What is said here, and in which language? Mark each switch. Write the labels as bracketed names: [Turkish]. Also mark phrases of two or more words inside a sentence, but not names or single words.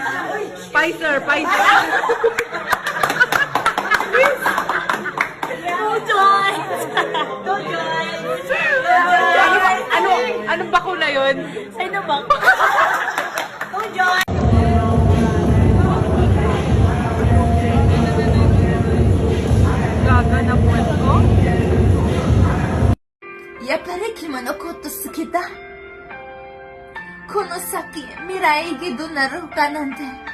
[Filipino] Pfizer. Anong bakuna yun? Gaga na buwan ko? [Japanese] やっぱり君のこと好きだ。この先、未来がどうなるかなんて。